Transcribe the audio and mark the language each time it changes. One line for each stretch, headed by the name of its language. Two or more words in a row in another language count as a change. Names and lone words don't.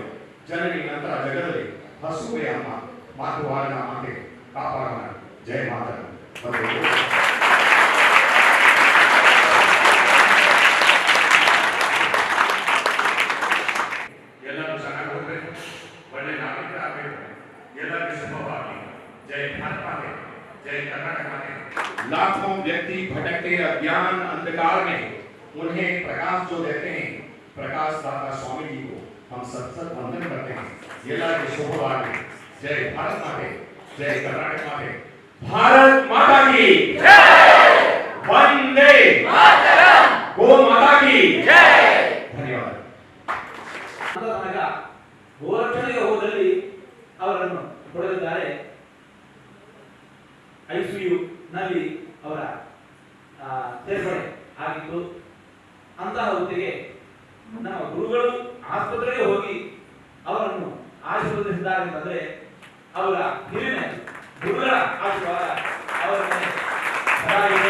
Kannada: ಜನನಿ ನಂತರ ಜಗದಲ್ಲಿ ಹಸುವೆ ಅಮ್ಮ, ಮಾತುವಾರನ ಮಾತೆ ಕಾಪಾಡೋಣ. ಜಯ ಮಾತನ. ಎಲ್ಲರೂ ಚೆನ್ನಾಗಿ ಹೋಗ್ಬೇಕು, ಒಳ್ಳೆ ನಾಗರಿಕರಾಗಬೇಕು, ಎಲ್ಲರಿಗೂ ಶುಭವಾಗಿ.
Hindi: जय भारत माते, जय कर्नाटक माते। लाखों व्यक्ति भटकते अज्ञान अंधकार में, उन्हें प्रकाश जो देते हैं प्रकाश दाता स्वामी जी को हम सत्सत वंदन करते हैं।
Kannada: ಎಲ್ಲರಿಗೂ ಶುಭವಾಗಿ.
Hindi: जय भारत माते, जय कर्नाटक माते। भारत माता की जय, वंदे मातरम, गो माता की जय।
Kannada: ಧನ್ಯವಾದ. ಗೋರಕ್ಷಣೆಗೆ ಹೋದಲ್ಲಿ ಅವರನ್ನು ಹೊಡೆದಿದ್ದಾರೆ. ICU ನಲ್ಲಿ ಅವರ ಸೇರ್ಪಡೆ ಆಗಿತ್ತು. ಅಂತಹ ಹೊತ್ತಿಗೆ ನಮ್ಮ ಗುರುಗಳು ಆಸ್ಪತ್ರೆಗೆ ಹೋಗಿ ಅವರನ್ನು ಆಶೀರ್ವದಿಸಿದ್ದಾರೆ ಅಂತಂದ್ರೆ ಅವರ ಹಿರಿಮೆ, ಗುರುಗಳ ಆಶೀರ್ವಾದ ಅವರ ಮೇಲೆ ಸದಾ ಇದೆ.